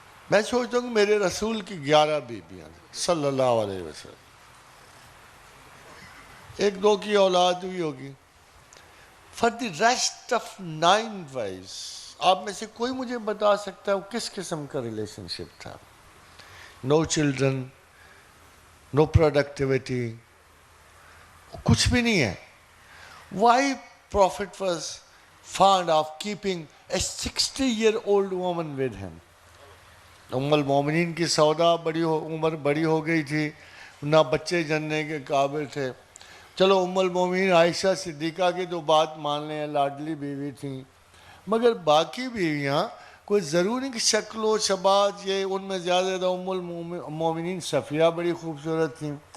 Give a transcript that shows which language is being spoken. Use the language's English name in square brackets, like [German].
[Urdu] میں سوچتا ہوں کہ میرے رسول کی 11 بیویاں صلی اللہ علیہ وسلم، 1-2 کی اولاد ہوئی ہوگی. [English] For the rest of 9 wives [Urdu] آپ میں سے کوئی مجھے بتا سکتا ہے وہ کس قسم کا ریلیشن شپ تھا؟ [English] No children, no productivity, [Urdu] کچھ بھی نہیں ہے. [English] Why Prophet was fond of keeping a 60-year-old woman with him? [Urdu] ام المومنین کی سودا عمر بڑی ہو گئی تھی، نہ بچے جننے کے قابل تھے. چلو ام المومنین عائشہ صدیقہ کی تو بات مان لیں لاڈلی بیوی تھیں، مگر باقی بیویاں کوئی ضروری کہ شکل و شباہت یہ ان میں زیادہ ام المومنین صفیہ بڑی خوبصورت تھیں.